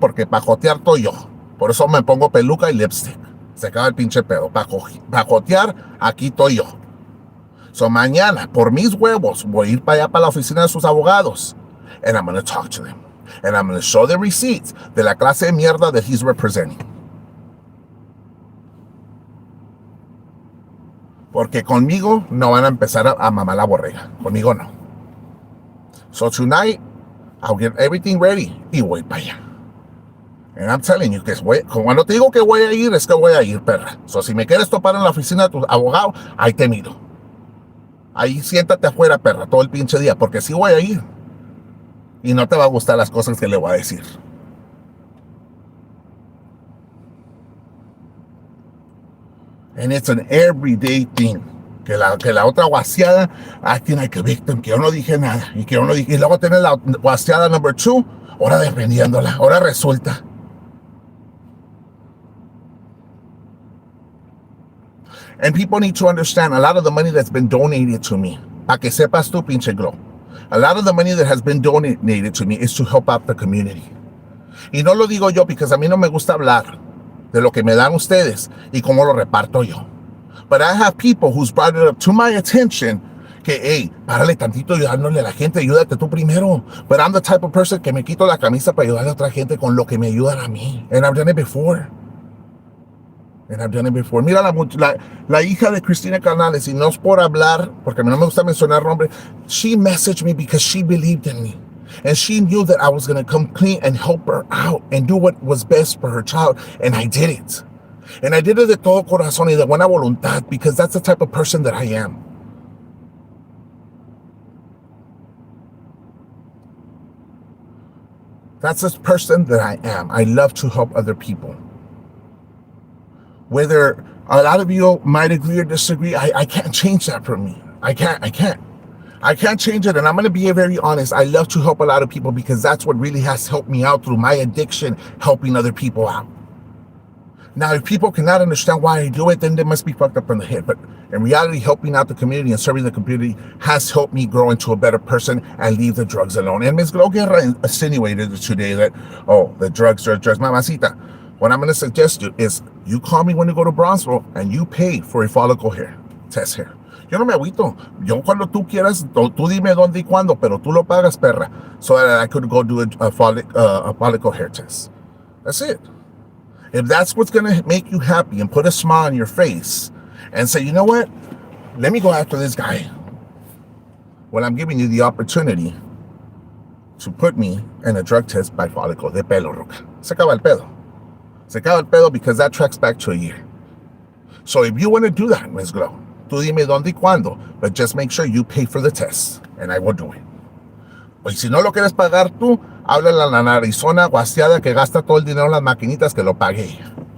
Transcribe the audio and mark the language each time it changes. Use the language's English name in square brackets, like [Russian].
[Spanish] Porque para jotear estoy yo. Por eso me pongo peluca y lipstick. Se acaba el pinche pedo. Para jotear, aquí estoy yo. So mañana, por mis huevos, voy a ir para allá para la oficina de sus abogados. [English] And I'm going to talk to them. And I'm going to show the receipts [Spanish] de la clase de mierda [English] that he's representing. [Spanish] Porque conmigo no van a empezar a mamar la borrega. Conmigo no. [English] So tonight, I'll get everything ready [Spanish] y voy para allá. [English] And I'm telling you [Spanish] que cuando te digo que voy a ir, es que voy a ir, perra. So si me quieres topar en la oficina de tu abogado, ahí te miro. Ahí siéntate afuera, perra, todo el pinche día, porque sí voy a ir. Y no te va a gustar las cosas que le voy a decir. [English] And it's an everyday thing. [Spanish] Que la otra guaseada [English] acting like a victim, [Spanish] que yo no dije nada. Y luego tener la guaseada number 2, ahora defendiéndola. Ahora resulta. [English] And people need to understand a lot of the money that's been donated to me. [Spanish] Pa' que sepas tú, pinche glow. [English] A lot of the money that has been donated to me is to help out the community. [Spanish] Y no lo digo yo porque a mí no me gusta hablar de lo que me dan ustedes y cómo lo reparto yo. [English] But I have people who's brought it up to my attention [Spanish] que, hey, párale tantito ayudándole a la gente, ayúdate tú primero. [English] But I'm the type of person que me quito la camisa para ayudar a otra gente con lo que me ayudan a mí. And I've done it before. [Spanish] Mira la hija de Cristina Canales, y no es por hablar, porque a mí no me gusta mencionar nombre. [English] She messaged me because she believed in me. And she knew that I was going to come clean and help her out and do what was best for her child. And I did it. And I did it [Spanish] de todo corazón y de buena voluntad [English] because that's the type of person that I am. That's the person that I am. I love to help other people. Whether a lot of you might agree or disagree, I can't change that for me. I can't change it, and I'm going to be very honest. I love to help a lot of people because that's what really has helped me out through my addiction, helping other people out. Now, if people cannot understand why I do it, then they must be fucked up in the head. But in reality, helping out the community and serving the community has helped me grow into a better person and leave the drugs alone. And Ms. Gloguerra insinuated today that, oh, the drugs. Mamacita, what I'm going to suggest you is you call me when you go to Bronzeville and you pay for a follicle hair test hair. [Spanish] Yo no me agüito. Yo cuando tú quieras, tú dime dónde y cuándo, pero tú lo pagas, perra, [English] so that I could go do a follicle hair test. That's it. If that's what's going to make you happy and put a smile on your face and say, you know what, let me go after this guy. Well, I'm giving you the opportunity to put me in a drug test by follicle de pelo, Roca. [Spanish] Se acaba el pedo. Se acaba el pedo [English] because that tracks back to a year. So if you want to do that, Ms. Glow, [Spanish] tú dime dónde y cuándo, [English] but just make sure you pay for the test, and I will do it. [Spanish] Y si no lo quieres pagar tú, háblale a la narizona guaseada que gasta todo el dinero en las maquinitas, que lo pague ella.